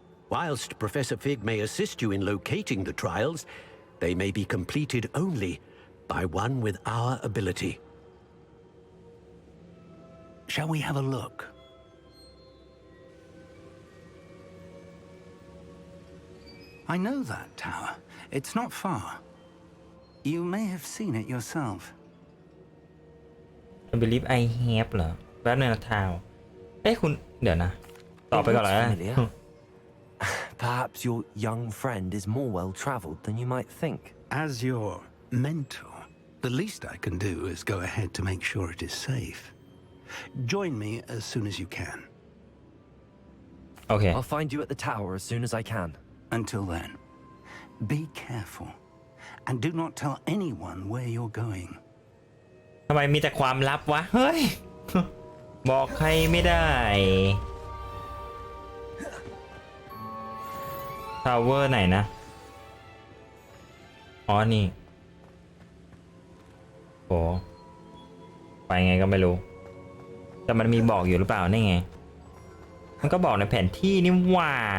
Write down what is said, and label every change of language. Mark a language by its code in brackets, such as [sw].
[en] Whilst Professor Fig may assist you in locating the trials, they may be completed only by one with our ability. Shall we have a look? I know that tower. It's not far. You may have seen it yourself. I believe I have [th] เหรอแป๊บนึงนะทาวเอ้ยคุณเดี๋ยวนะต่อไปก่อนเลย [en] Familiar. Perhaps your young friend is more well-traveled than you might think. As your mentor, the least I can do is go ahead to make sure it is safe. Join me as soon as you can. Okay. I'll find you at the tower as soon as I can. Until then, be careful and do not tell anyone where you're going. [th] ทำไมมีแต่ความลับวะ เฮ้ย บอกใครไม่ได้ทาวเวอร์ไหนนะ อ๋อ นี่โหไปไงก็ไม่รู้ แต่มันมีบอกอยู่หรือเปล่านี่ไง มันก็บอกในแผนที่นี่ว่า